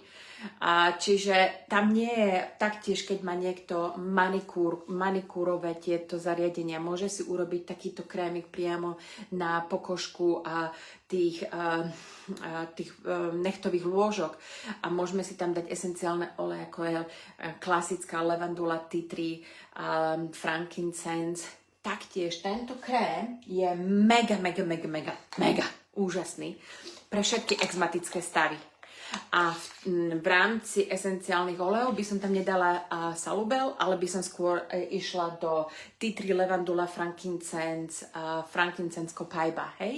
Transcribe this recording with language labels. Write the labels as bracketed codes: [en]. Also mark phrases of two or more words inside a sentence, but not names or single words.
[sk] Čiže tam nie je taktiež, keď má niekto manikúrové tieto zariadenia, môže si urobiť takýto krémik priamo na pokožku a tých nechtových lôžok a môžeme si tam dať esenciálne oleje, ako je klasická levandula, [en] tea tree, frankincense. [sk] Taktiež tento krém je mega úžasný pre všetky exmatické stavy. A v rámci esenciálnych olejov by som tam nedala salubel, ale by som skôr išla do [en] tea tree, [sk] levandula, frankincense, copaiba, hej?